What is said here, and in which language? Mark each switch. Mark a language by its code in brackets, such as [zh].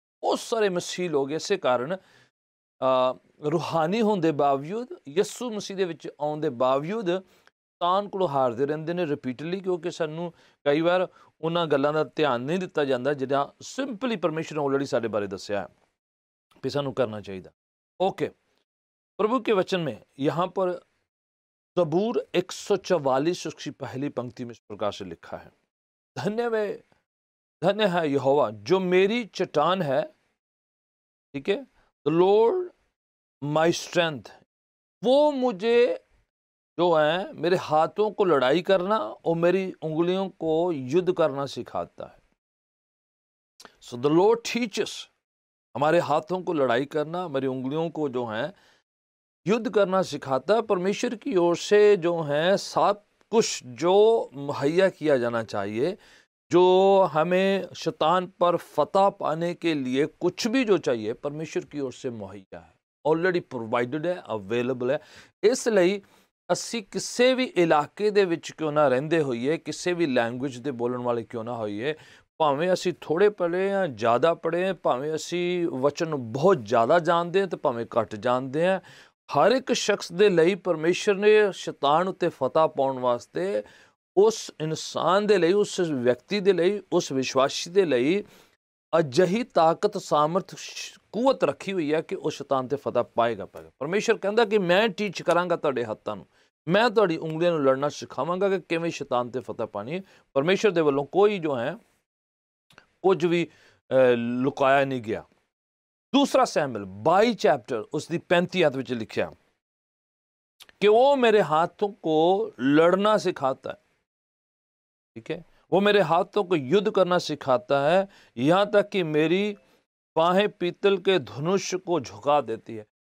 [pa] ਬਹੁਤ ਸਾਰੇ ਮਸੀਹ ਲੋਕ ਇਸੇ ਕਾਰਨ ਰੂਹਾਨੀ ਹੋਣ ਦੇ ਬਾਵਜੂਦ, ਯਿਸੂ ਮਸੀਹ ਦੇ ਵਿੱਚ ਆਉਣ ਦੇ ਬਾਵਜੂਦ ਸ਼ੈਤਾਨ ਕੋਲੋਂ ਹਾਰਦੇ ਰਹਿੰਦੇ ਨੇ ਰਿਪੀਟਡਲੀ, ਕਿਉਂਕਿ ਸਾਨੂੰ ਕਈ ਵਾਰ ਉਹਨਾਂ ਗੱਲਾਂ ਦਾ ਧਿਆਨ ਨਹੀਂ ਦਿੱਤਾ ਜਾਂਦਾ ਜਿਹੜਾ ਸਿੰਪਲੀ ਪਰਮੇਸ਼ਰ ਨੇ ਆਲਰੇਡੀ ਸਾਡੇ ਬਾਰੇ ਦੱਸਿਆ [hi] है कि [pa] ਸਾਨੂੰ ਕਰਨਾ चाहिए। [hi] ओके, प्रभु के वचन में यहाँ पर ज़बूर 144 उसकी पहली पंक्ति में इस प्रकार से लिखा है, धन्य है यहोवा जो मेरी चट्टान है। ठीक है, [en] the Lord my strength, [hi] वो मुझे जो है मेरे हाथों को लड़ाई करना और मेरी उंगलियों को युद्ध करना सिखाता है। [en] so the Lord teaches, [hi] हमारे हाथों को लड़ाई करना, हमारी उंगलियों को जो है युद्ध करना सिखाता है। परमेश्वर की ओर से जो है सब कुछ जो मुहैया किया जाना चाहिए, जो हमें शैतान पर फतह पाने के लिए कुछ भी जो चाहिए परमेश्वर की ओर से मुहैया है, ऑलरेडी प्रोवाइडेड है, अवेलेबल है। [pa] इसलिए ਅਸੀਂ ਕਿਸੇ ਵੀ ਇਲਾਕੇ ਦੇ ਵਿੱਚ ਕਿਉਂ ਨਾ ਰਹਿੰਦੇ ਹੋਈਏ, ਕਿਸੇ ਵੀ ਲੈਂਗੁਏਜ ਦੇ ਬੋਲਣ ਵਾਲੇ ਕਿਉਂ ਨਾ ਹੋਈਏ, ਭਾਵੇਂ ਅਸੀਂ ਥੋੜ੍ਹੇ ਪੜ੍ਹੇ ਹਾਂ, ਜ਼ਿਆਦਾ ਪੜ੍ਹੇ ਹਾਂ, ਭਾਵੇਂ ਅਸੀਂ ਵਚਨ ਨੂੰ ਬਹੁਤ ਜ਼ਿਆਦਾ ਜਾਣਦੇ ਹਾਂ ਤੇ ਭਾਵੇਂ ਘੱਟ ਜਾਣਦੇ ਹਾਂ, ਹਰ ਇੱਕ ਸ਼ਖਸ ਦੇ ਲਈ ਪਰਮੇਸ਼ਰ ਨੇ ਸ਼ੈਤਾਨ ਉੱਤੇ ਫਤਹ ਪਾਉਣ ਵਾਸਤੇ ਉਸ ਇਨਸਾਨ ਦੇ ਲਈ, ਉਸ ਵਿਅਕਤੀ ਦੇ ਲਈ, ਉਸ ਵਿਸ਼ਵਾਸੀ ਦੇ ਲਈ ਅਜਿਹੀ ਤਾਕਤ, ਸਾਮਰਥ, ਕੂਵਤ ਰੱਖੀ ਹੋਈ ਹੈ ਕਿ ਉਹ ਸ਼ੈਤਾਨ ਤੇ ਫਤਹ ਪਾਏਗਾ। ਪਰਮੇਸ਼ਰ ਕਹਿੰਦਾ ਕਿ ਮੈਂ ਟੀਚ ਕਰਾਂਗਾ ਤੁਹਾਡੇ ਹੱਥਾਂ ਨੂੰ, ਮੈਂ ਤੁਹਾਡੀ ਉਂਗਲੀਆਂ ਨੂੰ ਲੜਨਾ ਸਿਖਾਵਾਂਗਾ ਕਿ ਕਿਵੇਂ ਸ਼ੈਤਾਨ ਤੇ ਫਤਹ ਪਾਣੀ ਹੈ। ਪਰਮੇਸ਼ਰ ਦੇ ਵੱਲੋਂ ਕੋਈ ਜੋ ਹੈ ਕੁਝ ਵੀ ਲੁਕਾਇਆ ਨਹੀਂ ਗਿਆ। [hi] दूसरा सैमुएल 22 चैप्टर उसकी 35 आयत ਵਿੱਚ लिखा कि वो मेरे हाथों को लड़ना सिखाता है, ठीक है, वो मेरे हाथों को युद्ध करना सिखाता है, यहाँ तक कि मेरी बाहें पीतल के धनुष को झुका देती है।